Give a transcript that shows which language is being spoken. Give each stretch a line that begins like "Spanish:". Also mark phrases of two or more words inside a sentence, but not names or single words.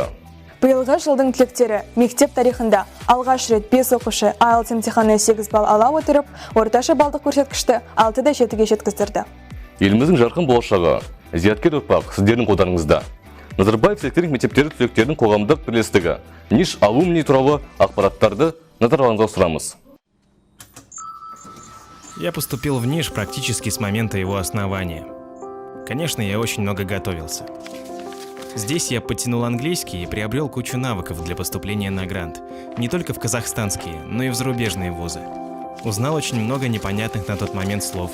Kazakh: Биылғы жылдың түлектері мектеп тарихында алғаш рет 5 оқушы IELTS емтиханы 8 балл ала отырып, орташа балдық көрсеткішті 6-да 7-ге жеткіздірді. Еліміздің жарқын болашағы, зияткер ұрпақ сіздердің қолдарыңызда. Назарбаев зияткерлік мектептері түлектердің қоғамдық бірлестігі Ниш алумни туралы ақпараттарды назарларыңызға сұрамыз.
Russian: Я поступил в Ниш практически с момента его основания. Конечно, я очень много готовился. Здесь я подтянул английский и приобрел кучу навыков для поступления на грант. Не только в казахстанские, но и в зарубежные вузы. Узнал очень много непонятных на тот момент слов.